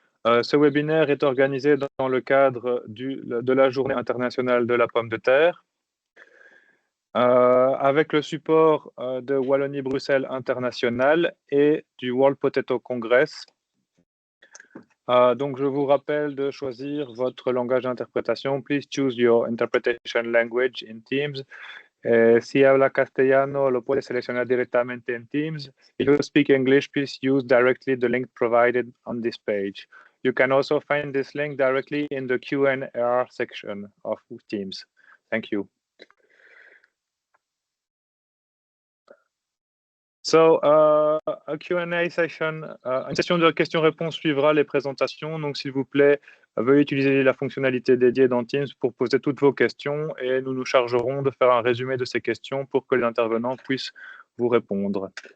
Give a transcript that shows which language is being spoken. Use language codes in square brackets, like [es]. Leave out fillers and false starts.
[fr] Ce webinaire est organisé dans le cadre de la Journée internationale de la pomme de terre, avec le support de Wallonie-Bruxelles International et du World Potato Congress. Donc, je vous rappelle de choisir votre langage d'interprétation. [en] Please choose your interpretation language in Teams. [es] Si habla castellano, lo puede seleccionar directamente en Teams. [en] If you speak English, please use directly the link provided on this page. You can also find this link directly in the Q&A section of Teams. Thank you. So, a Q&A session, [fr] une session de questions-réponses suivra les présentations. Donc, s'il vous plaît, veuillez utiliser la fonctionnalité dédiée dans Teams pour poser toutes vos questions et nous nous chargerons de faire un résumé de ces questions pour que les intervenants puissent vous répondre.